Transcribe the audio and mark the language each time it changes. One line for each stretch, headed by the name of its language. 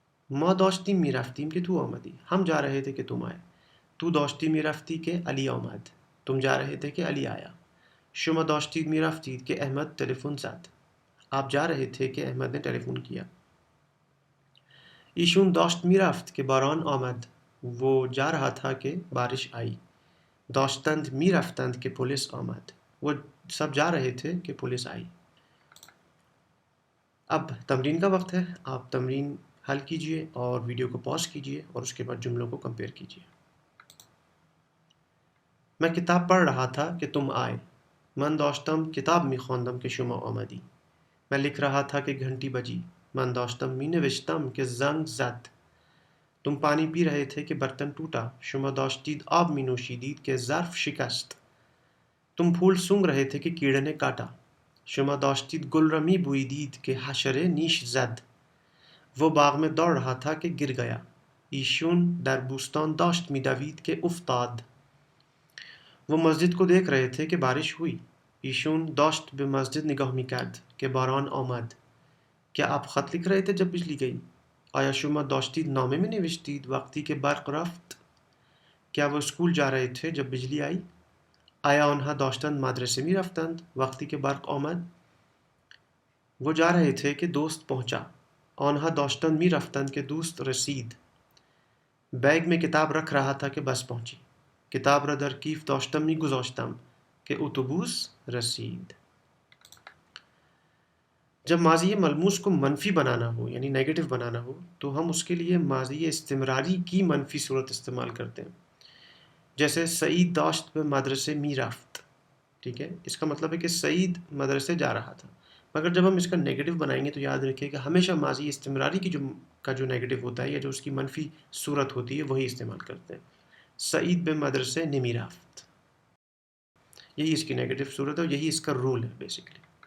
Persian: ما داشتیم میرفتیم که تو آمدی.
Urdu: ہم جا رہے تھے کہ تم آئے.
Persian: تو داشتی میرفتی که علی آمد.
Urdu: تم جا رہے تھے کہ علی آیا.
Persian: شما داشتید میرفتید که احمد تلفن زد.
Urdu: آپ جا رہے تھے کہ احمد نے ٹیلیفون کیا.
Persian: ایشون داشت میرفت که باران آمد.
Urdu: وہ جا رہا تھا کہ بارش آئی.
Persian: داشتند میرفتند کہ پولیس آمد.
Urdu: وہ سب جا رہے تھے کہ پولیس آئی. اب تمرین کا وقت ہے. آپ تمرین حل کیجئے اور ویڈیو کو پاز کیجئے اور اس کے بعد جملوں کو کمپیئر کیجئے. میں کتاب پڑھ رہا تھا کہ تم آئے.
Persian: من داشتم کتاب میخواندم که شما آمدی.
Urdu: میں لکھ رہا تھا کہ گھنٹی بجی.
Persian: من داشتم مینوشتم که زنگ زد.
Urdu: تم پانی پی رہے تھے کہ برتن ٹوٹا.
Persian: شما داشتید آب می نوشیدید که ظرف شکست.
Urdu: تم پھول سونگ رہے تھے کہ کیڑے نے کاٹا.
Persian: شما داشتید گل را می بویدید که حشره نیش زد.
Urdu: وہ باغ میں دوڑ رہا تھا کہ گر گیا.
Persian: ایشون در بوستان داشت می دوید که افتاد.
Urdu: وہ مسجد کو دیکھ رہے تھے کہ بارش ہوئی.
Persian: ایشون داشت به مسجد نگاه می کرد که باران آمد.
Urdu: کیا آپ خط لکھ رہے تھے جب بجلی گئی؟
Persian: آیا شما داشتید نامه می نوشتید وقتی که برق رفت؟
Urdu: کیا وہ اسکول جا رہے تھے جب بجلی آئی؟
Persian: آیا آنها داشتند مدرسه می رفتند وقتی که برق آمد؟
Urdu: وہ جا رہے تھے کہ دوست پہنچا.
Persian: آنها داشتند می رفتند که دوست رسید.
Urdu: بیگ میں کتاب رکھ رہا تھا کہ بس پہنچی.
Persian: کتاب را در کیف داشتم می گذاشتم که اتوبوس رسید.
Urdu: جب ماضی ملموس کو منفی بنانا ہو یعنی نیگیٹو بنانا ہو تو ہم اس کے لیے ماضی استمراری کی منفی صورت استعمال کرتے ہیں. جیسے
Persian: سعید داشت به مدرسه می رفت.
Urdu: ٹھیک ہے، اس کا مطلب ہے کہ سعید مدرسے جا رہا تھا. مگر جب ہم اس کا نیگیٹو بنائیں گے تو یاد رکھیں کہ ہمیشہ ماضی استمراری کی جو نیگیٹو ہوتا ہے یا جو اس کی منفی صورت ہوتی ہے وہی استعمال کرتے ہیں.
Persian: سعید به مدرسه نمی رفت.
Urdu: یہی اس کی نیگیٹو صورت ہے اور یہی اس کا رول ہے بیسیکلی.